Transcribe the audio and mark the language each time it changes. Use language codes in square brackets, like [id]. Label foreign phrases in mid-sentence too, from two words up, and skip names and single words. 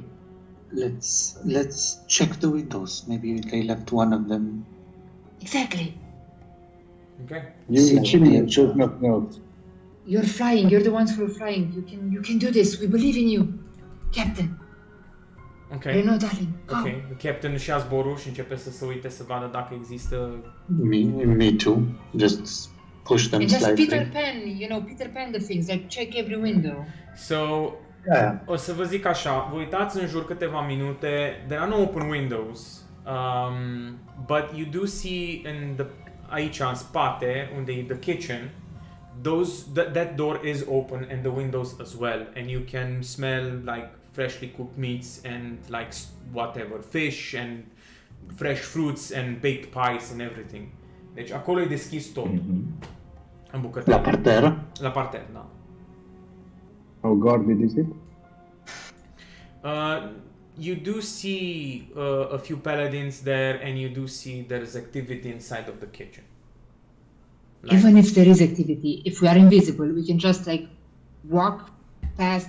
[en] Let's check the windows. Maybe they left one of them. Exactly. Okay. You're So, a chimney yeah, and should not know. You're flying. You're the ones who are flying. You can do this. We believe in you, Captain. Ok. Reno, darling. Go. Ok. [ro] Captain își ia zborul și începe să se uite să vadă dacă există... [en] Me too. Just push them And just slightly. Peter Pan, Peter Pan the things, like check every window. So, Yeah. [ro] o să vă zic așa, vă uitați în jur câteva minute, [en] there are no open windows But you do see [ro] aici în spate, unde e [en] the kitchen, that door is open and the windows as well, and you can smell like freshly cooked meats and like whatever, fish and fresh fruits and baked pies and everything. [ro] Deci acolo e deschis tot. În bucătărie. La parter. La parter, da. [en] How guarded is it? You do see a few paladins there, and you do see there's activity inside of the kitchen. Even if there is activity, if we are invisible, we can just like walk past.